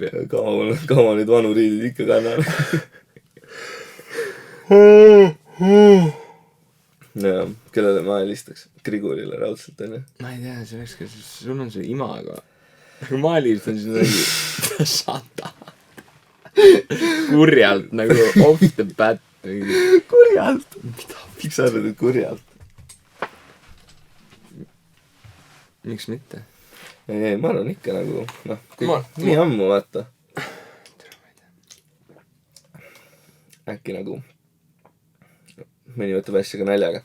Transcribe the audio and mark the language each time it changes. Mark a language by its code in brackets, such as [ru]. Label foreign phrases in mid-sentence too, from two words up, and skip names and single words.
[et] kaua neid vanu riidid ikka kannan. jaa, kellele ma helistaks? Grigolile raudselt, onju. ma ei tea, selleks, kas sul on see imago. ma helistan sinna sata. kurjalt nagu [en] off the bat. [et] kurjalt? miks sa arvad, et kurjalt? miks mitte? ei, ma arvan ikka nagu, noh, nii ammu, vaata. äkki nagu mõni võtab asja ka naljaga.